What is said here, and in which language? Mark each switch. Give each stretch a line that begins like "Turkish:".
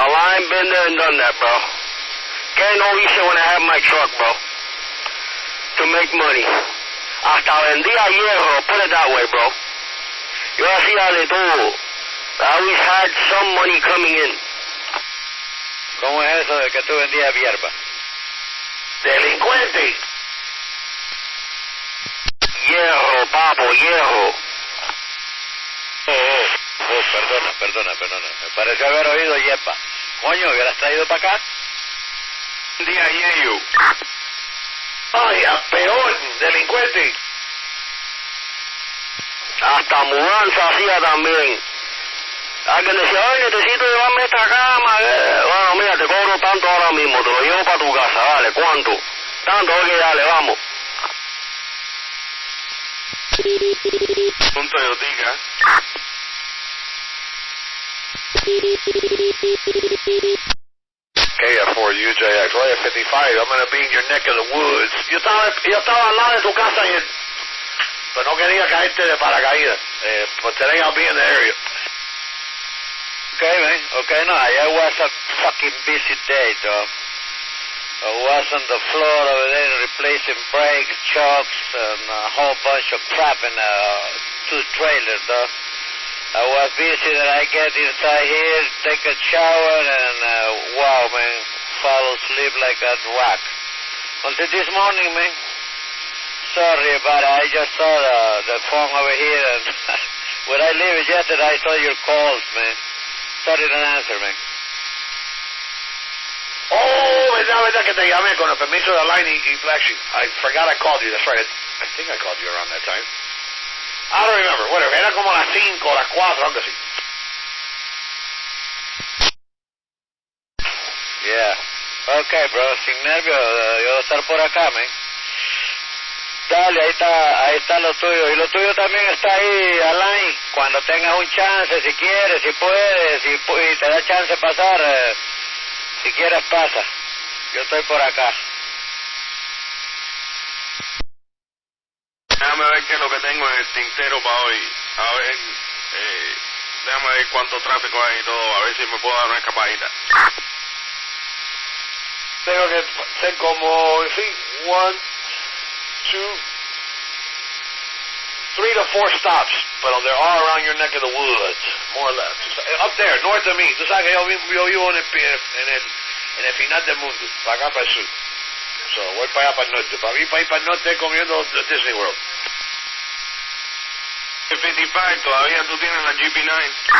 English: I've been there and done that, bro.
Spanish: ¿Qué no hice
English: when I had my truck, bro? To make money.
Spanish: Hasta vendía hierro,
English: put it that way, bro.
Spanish: Yo hacía de todo.
English: I always had some money coming in.
Spanish: ¿Cómo es eso de que tú vendías hierba? Delincuente. Hierro, papo, hierro. Perdona. Me parece haber oído hierba. Coño, ¿hubieras traído para acá? Día Yeyo. Ay, peor, delincuente. Hasta mudanza hacía también. Alguien decía, ay, necesito llevarme esta cama. Bueno, mira, te cobro tanto ahora mismo, te lo llevo para tu casa, dale, ¿cuánto? Tanto, oye, dale, vamos. Un Toyotica.
English: KF4UJX, Area 55, I'm going to be in your neck of the woods.
Spanish: Yo estaba al lado de tu casa ayer, pero no quería caerte de paracaídas.
English: But today I'll be in the area. Okay, man. Okay, no, it was a fucking busy day, dog. I was on the floor over there replacing brakes, chocks, and a whole bunch of crap in two trailers, dog. I was busy that I get inside here, take a shower, and wow, man, fall asleep like a rock. Until this morning, man. Sorry about it. I just saw the phone over here, and When I leave yesterday, I saw your calls, man. Sorry, didn't answer, man.
Spanish: Oh, verdad que te llamé con el permiso de Line y Black Sheep.
English: I forgot I called you. That's right. I think I called you around that time. I don't remember. Whatever.
Spanish: Era como las 5, las 4, algo así.
English: Yeah. Okay, bro.
Spanish: Sin nervios, yo voy a estar por acá, man. Dale, ahí está lo tuyo. Y lo tuyo también está ahí, Alain. Cuando tengas un chance, si quieres, si puedes, y te da chance de pasar, si quieres pasa. Yo estoy por acá. Déjame ver qué es lo que tengo en el tintero para hoy. A ver, déjame ver cuánto tráfico hay y todo, a ver si me puedo dar una escapadita. Tengo que ser como, sí,
English: 1, 2, 3 to 4 stops, but they're all around your neck of the woods, more or less. Up there, north of me.
Spanish: Tú sabes que yo vivo en el final del mundo, para acá para el sur. So, voy para allá para el norte. Para mí, para ir para el norte comiendo Disney World. El 55, todavía tú tienes la GP9.